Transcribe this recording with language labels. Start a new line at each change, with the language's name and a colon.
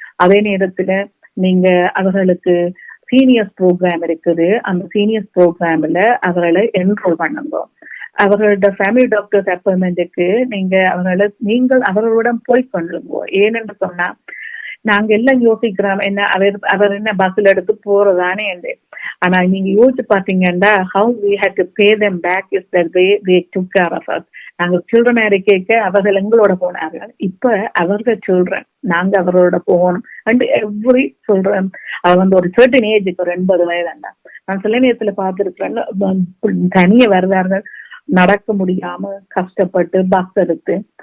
Tamil: அதே நேரத்துல நீங்க அவர்களுக்கு சீனியர்ஸ் ப்ரோக்ராம் இருக்குது, அந்த சீனியர்ஸ் ப்ரோக்ராம்ல அவர்களை என்ரோல் பண்ணுங்க. அவர்களோட ஃபேமிலி டாக்டர்ஸ் அப்பாயின்மெண்ட்டுக்கு நீங்கள் அவர்களுடன் போய் கொள்ளுங்க. ஏனென்று சொன்னா நாங்க எல்லாம் யோசிக்கிறோம் என்ன அவர் என்ன பஸ்ல எடுத்து போறதானே என்று. ஆனா நீங்க யோசிச்சு பாத்தீங்கன்னா
English: how we had to pay them back is that they took care of us.
Tamil: நாங்க சில்ட்ரன் இருக்க அவர்கள் எங்களோட போனார்கள், இப்ப அவர்கள் சில்ட்ரன் நாங்க அவரோட போகணும் அண்ட் எவ்ரி சில்ட்ரன். அது வந்து ஒரு சர்டன் ஏஜுக்கு ஒரு 80 வயதாண்டா. நான் சில நேரத்துல பார்த்துருக்கிறேன் தனியே வருவார்கள், நடக்க முடியாம கஷ்டப்பட்டு பஸ் எடுத்து.